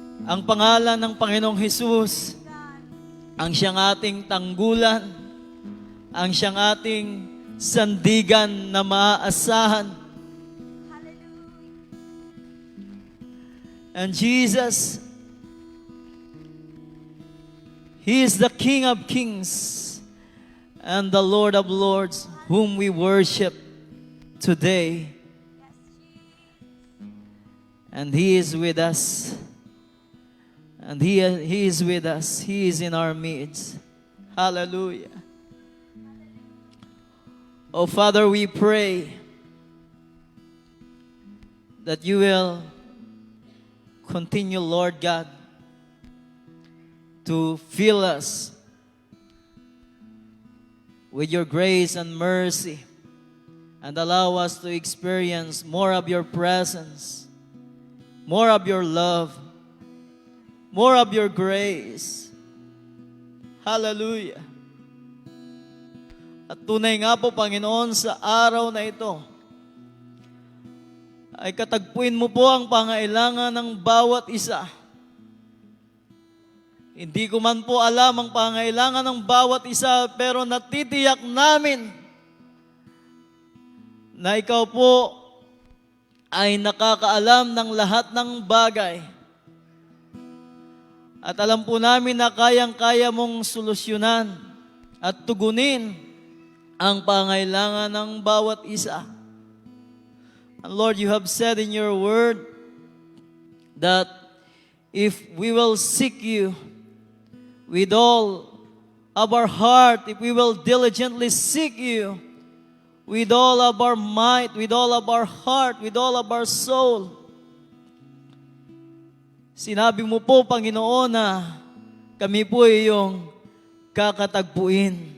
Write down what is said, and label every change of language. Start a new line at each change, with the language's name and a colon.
Filipino: Ang pangalan ng Panginoong Hesus, ang siyang ating tanggulan, ang siyang ating sandigan na maaasahan.
English: And Jesus, He is the King of Kings and the Lord of Lords, whom we worship today. And He is with us. And He is with us. He is in our midst. Hallelujah. Oh, Father, we pray that you will continue, Lord God, to fill us with your grace and mercy and allow us to experience more of your presence, more of your love, more of your grace. Hallelujah.
Filipino: At tunay nga po, Panginoon, sa araw na ito, ay katagpuin mo po ang pangailangan ng bawat isa. Hindi ko man po alam ang pangailangan ng bawat isa, pero natitiyak namin na ikaw po ay nakakaalam ng lahat ng bagay. At alam po namin na kayang-kaya mong solusyonan at tugunin ang pangailangan ng bawat isa.
English: And Lord, you have said in your word that if we will seek you with all of our heart, if we will diligently seek you with all of our might, with all of our heart, with all of our soul,
Filipino: sinabi mo po, Panginoon, na kami po ay iyong kakatagpuin.